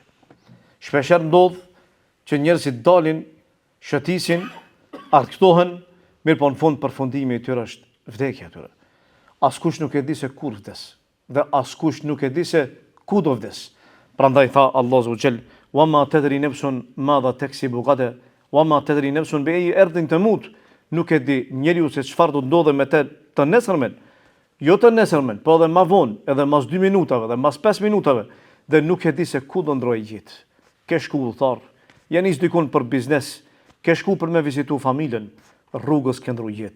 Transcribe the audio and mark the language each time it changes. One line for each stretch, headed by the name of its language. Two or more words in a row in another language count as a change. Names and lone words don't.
Albanian: Shpeshherë ndodh që njerëzit dalin, shëtisin, arktohen, mirë po në fund përfundimi i tyre është vdekja e tyre. Askush nuk e di se kur vdes, dhe askush nuk e di se ku do vdes. Prandaj tha Allahu
Arabic: عز وجل: وما تدري نفس ماذا تكسب غدا وما تدري نفس بأي أرض تموت.
Albanian: Nuk e di njeriu se çfarë do ndodhe me të nesërmen. Jo të nesërmen, po edhe më vonë, edhe mas 2 minutave, edhe mas 5 minutave, dhe nuk e di se ku do ndrojë jetë. Ke shku udhëtar, ja nis dikun për biznes, ke shku për me vizitu familjen, rrugës ke ndru jetë.